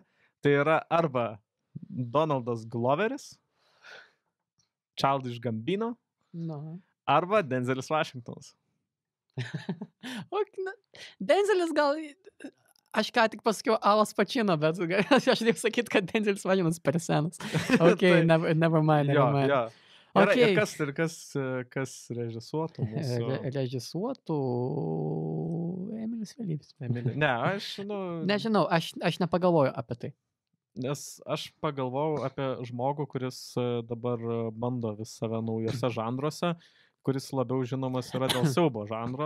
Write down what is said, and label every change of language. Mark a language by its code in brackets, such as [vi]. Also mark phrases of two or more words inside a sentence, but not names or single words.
[lt] Tai yra arba Donaldas Gloveris, Childish Gambino, arba Denzelis Washingtonas. Denzelis gal... Aš ką tik pasakiau Alas Pacino, bet aš taip sakyt, kad Denzelis Washingtonas per senas. [en] Ok, never mind. [lt] Jo. Okay. Ir kas režisuotų mūsų? Režisuotų Emilis Vėlyvis. Ne, aš... Nežinau, aš nepagalvoju apie tai. Nes aš pagalvojau apie žmogų, kuris dabar bando vis save naujose žanruose, kuris labiau žinomas yra dėl siaubo žanro.